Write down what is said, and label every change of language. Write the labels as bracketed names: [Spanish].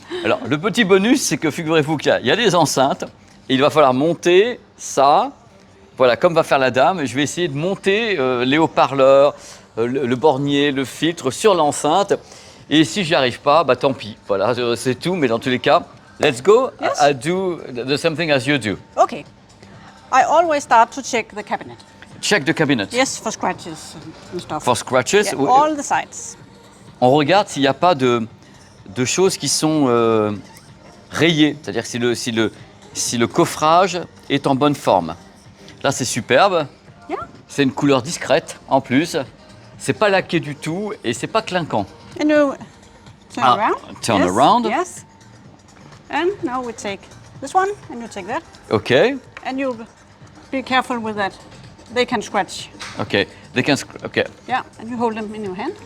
[French] Alors, le petit bonus, c'est que figurez-vous qu'il y a des enceintes. Et il va falloir monter ça. Voilà, comme va faire la dame. Je vais essayer de monter les haut-parleurs, le bornier, le filtre sur l'enceinte. Et si j'y arrive pas, bah tant pis. Voilà, c'est tout. Mais dans tous les cas, [English] let's go. Yes. I do the same thing as you do. Okay. I always start to check the cabinet. Check the cabinet. Yes, for scratches and stuff. For scratches. Yeah, all the sides. [French] On regarde s'il n'y a pas de choses qui sont rayées. C'est-à-dire si le coffrage est en bonne forme. Là, c'est superbe. [English] Yeah. [French] C'est une couleur discrète en plus. C'est pas laqué du tout et c'est pas clinquant. [English] And you turn around. Turn Yes, around. Yes. And now we take this one and you take that. Ok. And you be careful with that. They can scratch. Ok. They can. Ok. Yeah. And you hold them in your hand.